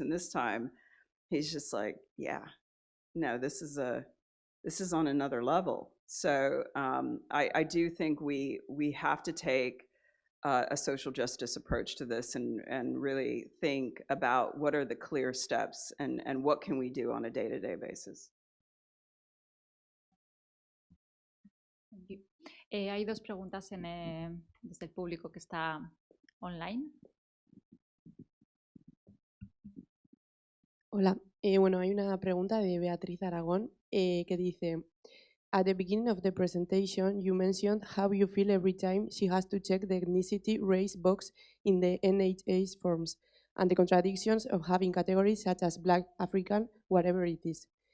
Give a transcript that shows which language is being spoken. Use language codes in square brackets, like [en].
[en] And this time, he's just like, yeah, no, this is on another level. So I do think we have to take a social justice approach to this and really think about what are the clear steps and what can we do on a day-to-day basis. [es] Hay dos preguntas desde el público que está online. Hola, bueno, hay una pregunta de Beatriz Aragón que dice, [en] at the beginning of the presentation, you mentioned how you feel every time she has to check the ethnicity race box in the NHS forms and the contradictions of having categories such as Black, African, whatever it is.